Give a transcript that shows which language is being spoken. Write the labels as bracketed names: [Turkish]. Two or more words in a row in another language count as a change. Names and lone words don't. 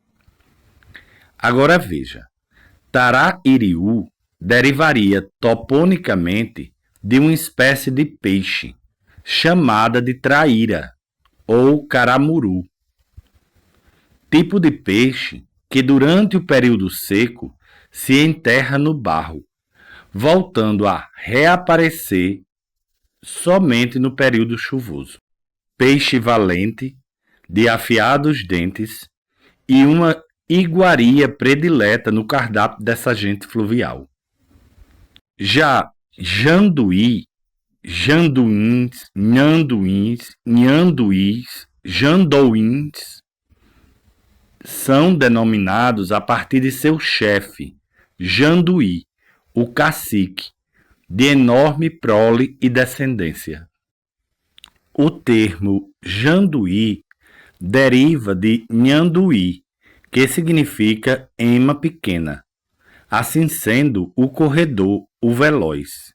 [Portuguese] Agora veja, Tará-iriú derivaria toponicamente de uma espécie de peixe, chamada de traíra ou caramuru, tipo de peixe que durante o período seco se enterra no barro, voltando a reaparecer somente no período chuvoso. Peixe valente, de afiados dentes e uma iguaria predileta no cardápio dessa gente fluvial. Já janduí, janduíns, nhanduíns, nhanduís, jandouins são denominados a partir de seu chefe, Janduí, o cacique, de enorme prole e descendência. O termo Janduí deriva de Nhanduí, que significa ema pequena, assim sendo o corredor, o veloz.